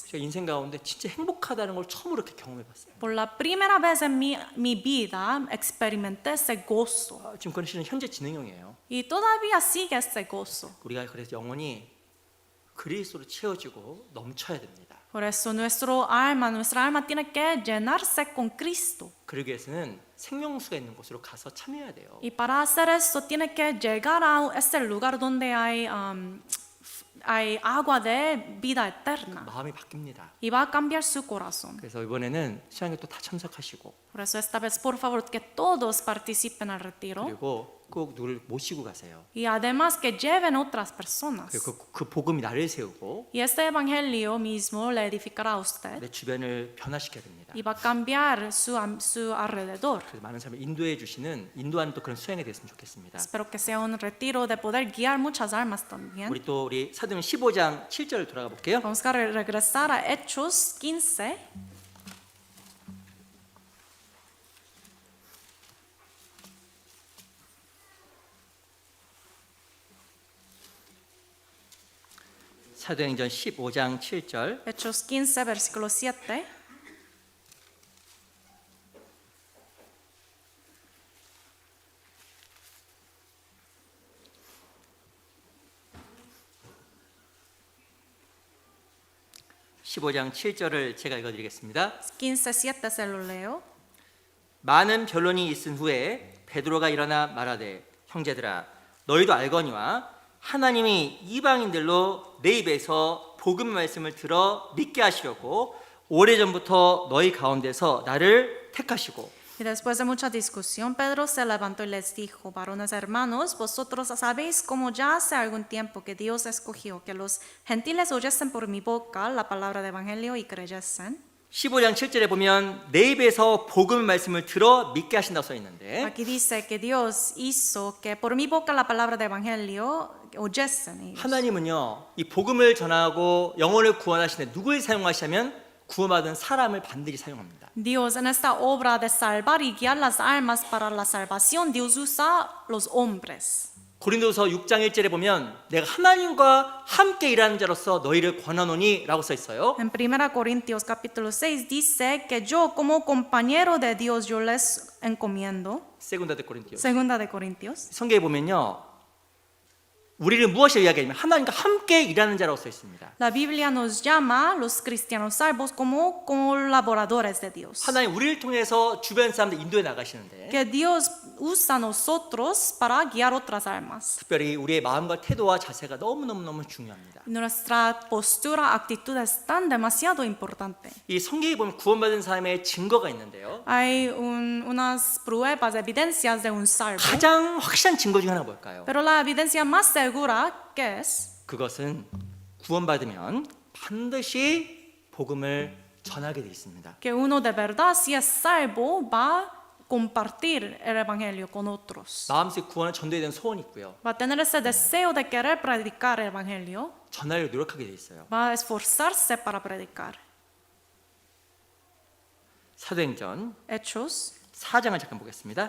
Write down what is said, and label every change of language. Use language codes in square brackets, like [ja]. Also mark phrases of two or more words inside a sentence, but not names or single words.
[ko] 제가 인생 가운데 진짜 행복하다는 걸 처음으로 이렇게 경험해봤어요. [es] Por la primera vez en mi vida experimenté ese gozo. [ko] 지금 그런 시는 현재 진행형이에요. [es] Y todavía sigue ese gozo. [ko] 우리가 그래서 영혼이 그리스도로 채워지고 넘쳐야 됩니다. [es] Por eso nuestra alma tiene que llenarse con Cristo. [ko] 그러기 위해서는 생명수가 있는 곳으로 가서 참여해야 돼요. [es] Y para hacer eso tiene que llegar a ese lugar donde hay agua de vida eterna. [ko] 마음이 바뀝니다. [es] Y va a cambiar su corazón. [ko] 그래서 이번에는 수양에 또 다 참석하시고 [es] Por eso esta vez, por favor, que todos participen al retiro. [ko] 그리고 꼭 누굴 모시고 가세요. [es] Y además que lleven otras personas. [ko] 그리고 그 복음이 나를 세우고 [es] Y este evangelio mismo le edificará a usted. [ko] 내 주변을 변화시켜야 됩니다. [es] Y va a cambiar su alrededor. [ko] 그래서 많은 사람을 인도해 주시는 인도하는 또 그런 수양이 됐으면 좋겠습니다. [es] Espero que sea un retiro de poder guiar muchas almas también. [ko] 우리 사도행 15장 7절 돌아가 볼게요. [es] Vamos a regresar a Hechos 15. [ko] 사도행전 15장 7절. [es] Hechos 15, versículo 7. [ko] (15장 7절을) 제가 읽어드리겠습니다. [es] 15:7 se lo leo. [ko] 많은 변론이 있은 후에 베드로가 일어나 말하되 형제들아 너희도 알거니와 하나님이 이방인들로 내 입에서 복음 말씀을 들어 믿게 하시려고 오래전부터 너희 가운데서 나를 택하시고 [es] Y después de mucha discusión, Pedro se levantó y les dijo: varones hermanos, vosotros sabéis como ya hace algún tiempo que Dios escogió que los gentiles oyesen por mi boca la palabra de evangelio y creyesen. [ko] 15장 7절에 보면 내 입에서 복음 말씀을 들어 믿게 하신다고 써 있는데 [es] Aquí dice que Dios hizo que por mi boca la palabra de evangelio oyesen ellos. [ko] 하나님은요 이 복음을 전하고 영혼을 구원하시는데 누구를 사용하시냐면 구원받은 사람을 반드시 사용합니다. [es] Dios en esta obra de salvar y guiar las almas para la salvación, Dios usa los hombres. [ko] 고린도서 6장 1절에 보면 내가 하나님과 함께 일하는 자로서 너희를 권하노니 라고 써 있어요. [es] En 1 Corintios capítulo 6 dice que yo como compañero de Dios yo les encomiendo. Segunda de Corintios. Segunda de Corintios. [ko] 성경에 보면요 우리를 무엇을 이야기하냐면 하나님과 함께 일하는 자라고 써 있습니다. [es] La Biblia nos llama los cristianos salvos como colaboradores de Dios. [ko] 하나님 우리를 통해서 주변 사람들 인도해 나가시는데 [es] Que Dios usa a nosotros para guiar otras almas. [ko] 특별히 우리의 마음과 태도와 자세가 너무너무 중요합니다. [es] Nuestra postura, actitud es tan demasiado importante. [ko] 이 성경에 보면 구원받은 사람의 증거가 있는데요. [es] Hay unas pruebas, evidencias de un salvo. [ko] 가장 확실한 증거 중에 하나가 뭘까요? [es] Pero la evidencia más segura, ¿qué es? [ko] 그것은 구원받으면 반드시 복음을 전하게 돼 있습니다. [es] Que uno de verdad, si es salvo, va a compartir el evangelio con otros. [ko] 마음속 구원을 전도해야 되는 소원이 있고요. [es] Va a tener ese deseo de querer predicar el evangelio. [ko] 전하려고 노력하게 돼 있어요. [es] Va a esforzarse para predicar. [ko] 사도행전 [es] Hechos, [ko] 4장을 잠깐 보겠습니다.